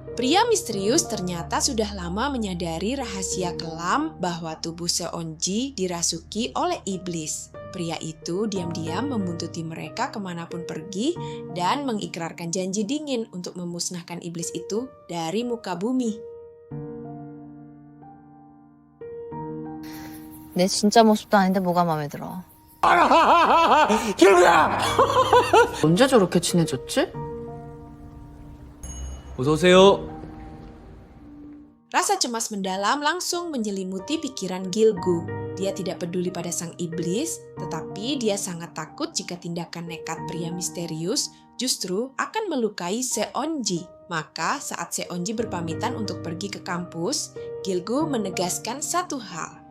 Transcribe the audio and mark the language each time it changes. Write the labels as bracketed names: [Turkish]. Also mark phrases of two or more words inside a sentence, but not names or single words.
[Indonesian] Pria misterius ternyata sudah lama menyadari rahasia kelam bahwa tubuh Seonji dirasuki oleh iblis. Pria itu diam-diam membuntuti mereka kemanapun pergi dan mengikrarkan janji dingin untuk memusnahkan iblis itu dari muka bumi. [Korean] 내 진짜 모습도 아닌데 뭐가 마음에 들어? 언제 저렇게 친해졌지? 어서 오세요. [Indonesian] Rasa cemas mendalam langsung menyelimuti pikiran Gilgu. Dia tidak peduli pada sang iblis, tetapi dia sangat takut jika tindakan nekat pria misterius justru akan melukai Seonji. Maka saat Seonji berpamitan untuk pergi ke kampus, Gilgu menegaskan satu hal.